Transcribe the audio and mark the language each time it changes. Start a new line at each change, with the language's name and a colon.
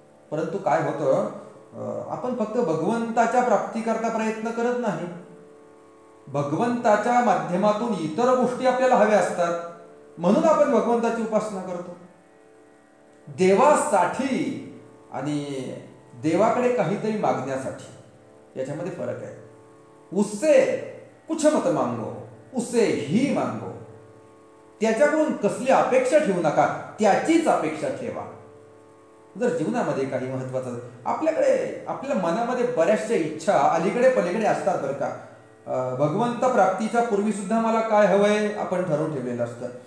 Marathi: परंतु काय होतं, आपण फक्त भगवंताच्या प्राप्तीकरता प्रयत्न करत नाही. भगवंताच्या माध्यमातून इतर गोष्टी आपल्याला हव्या असतात, म्हणून आपण भगवंताची उपासना करतो. देवासाठी आणि देवाकडे काहीतरी मागण्यासाठी याच्यामध्ये फरक आहे.
Hindi: उससे कुछ मत मागो, उसे ही मागो.
Marathi: त्याच्याकडून कसली अपेक्षा ठेवू नका, त्याचीच अपेक्षा ठेवा. जर जीवनामध्ये काही महत्वाचं, आपल्याकडे आपल्या मनामध्ये बऱ्याचशा इच्छा अलीकडे पलीकडे असतात बरं का. भगवंत प्राप्तीच्या पूर्वी सुद्धा मला काय हवंय आपण ठरवून ठेवलेलं असतं.